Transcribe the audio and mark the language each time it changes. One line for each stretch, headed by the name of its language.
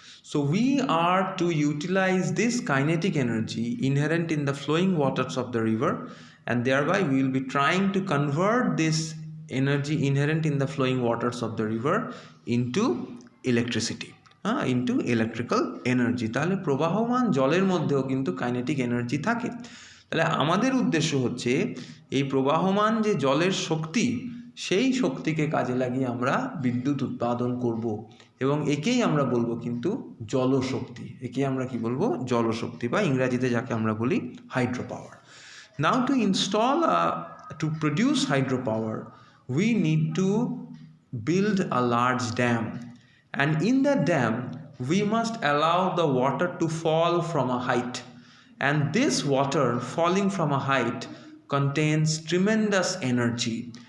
English: So we are to utilize this kinetic energy inherent in the flowing waters of the river, and thereby we will be trying to convert this energy inherent in the flowing waters of the river into electricity, into electrical energy.
Bangla: তাহলে প্রবাহমান জলের মধ্যেও কিন্তু kinetic energy থাকে। তাহলে আমাদের উদ্দেশ্য হচ্ছে এই প্রবাহমান যে জলের শক্তি, সেই শক্তিকে কাজে লাগিয়ে আমরা বিদ্যুৎ উৎপাদন করব, এবং একেই আমরা বলবো কিন্তু জলশক্তি। একে আমরা কি বলবো? জলশক্তি, বা ইংরেজিতে যাকে আমরা বলি hydro power.
English: Now to produce hydropower, we need to build a large dam, and in that dam we must allow the water to fall from a height, and this water falling from a height contains tremendous energy.